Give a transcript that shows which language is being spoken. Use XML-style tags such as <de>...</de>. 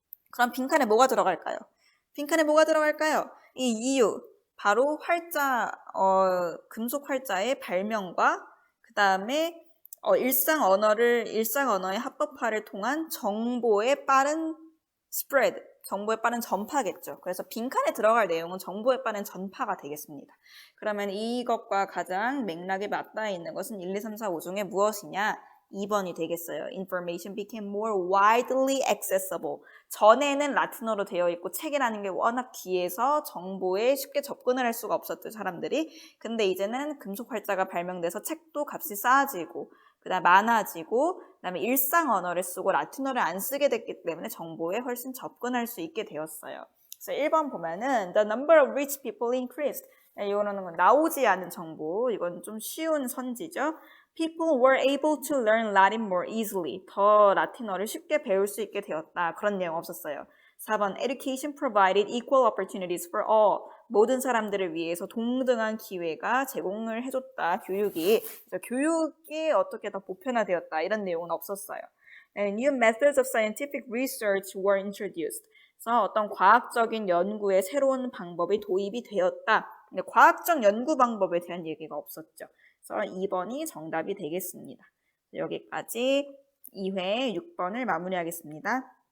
<ko>그럼 빈칸에 뭐가 들어갈까요? 빈칸에 뭐가 들어갈까요? 이 이유, 바로 활자, 금속 활자의 발명과 그 다음에 일상 언어의 합법화를 통한 정보의 빠른 spread, 정보의 빠른 전파겠죠. 그래서 빈칸에 들어갈 내용은 정보의 빠른 전파가 되겠습니다. 그러면 이것과 가장 맥락에 맞닿아 있는 것은 1, 2, 3, 4, 5 중에 무엇이냐? 2번이 되겠어요.</ko> <en>Information became more widely accessible.</en> <ko>전에는 라틴어로 되어 있고 책이라는 게 워낙 귀해서 정보에 쉽게 접근을 할 수가 없었죠, 사람들이. 근데 이제는 금속 활자가 발명돼서 책도 값이 싸지고 그다음 많아지고 그다음에 일상 언어를 쓰고 라틴어를 안 쓰게 됐기 때문에 정보에 훨씬 접근할 수 있게 되었어요. 그래서 1번 보면은</ko> <en>the number of rich people increased.</en> <ko>이거는 나오지 않은 정보. 이건 좀 쉬운 선지죠.</ko> <en>People were able to learn Latin more easily.</en> <ko>더 라틴어를 쉽게 배울 수 있게 되었다. 그런 내용 없었어요. 4번</ko> <en>Education provided equal opportunities for all.</en> <ko>모든 사람들을 위해서 동등한 기회가 제공을 해줬다. 교육이. 그래서 교육이 어떻게 더 보편화되었다. 이런 내용은 없었어요.</ko> <en>And new methods of scientific research were introduced.</en> <ko>그래서 어떤 과학적인 연구의 새로운 방법이 도입이 되었다. 근데 과학적 연구 방법에 대한 얘기가 없었죠. 그래서 2번이 정답이 되겠습니다. 여기까지 2회 6번을 마무리하겠습니다.</ko>